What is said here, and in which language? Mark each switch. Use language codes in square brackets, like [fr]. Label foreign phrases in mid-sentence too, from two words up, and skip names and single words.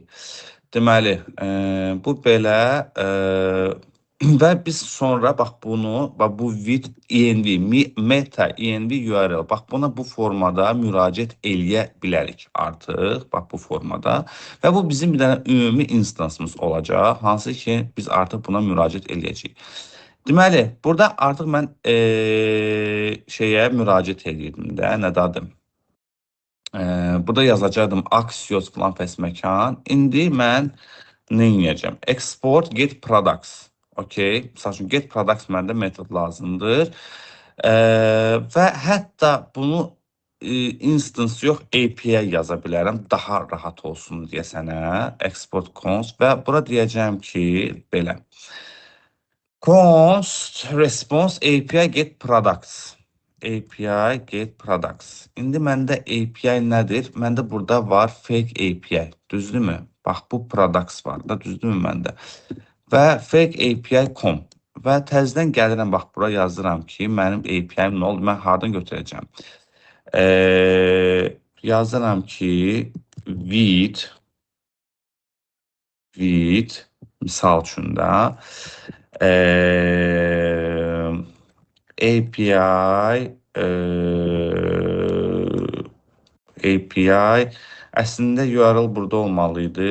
[az] Deməli, bu belə və biz sonra bax bunu, bax bu [en] with env, meta env URL, [az] bax buna bu formada müraciət eləyə bilərik artıq, bax bu formada və bu bizim bir dənə ümumi instansımız olacaq, hansı ki biz artıq buna müraciət eləyəcəyik. Deməli, burada artıq mən şeyə müraciət edirdim də, nədadır? Burada yazacaqdım Axios falan məkan. İndi mən nə edəcəm? [en] Export get products. [az] Okay. Məsəl üçün [en] get products [az] məndə metod lazımdır. Və hətta bunu instance yox API yaza bilərəm. Daha rahat olsun deyə sənə. [en] Export const [az] və bura deyəcəm ki, belə. [en] Const response API get products. API get products. [az] İndi məndə API nədir? Məndə burada var [en] fake API. [az] Düzdürmü? Bax bu products var da, düzdürmü məndə? Və [en] fake API com. [az] Və təzədən gəlirəm, bax bura yazıram ki, mənim API-m nə oldu? Mən hardan götürəcəm? Yazıram ki, with misal üçün də API əslində URL burada olmalıydı.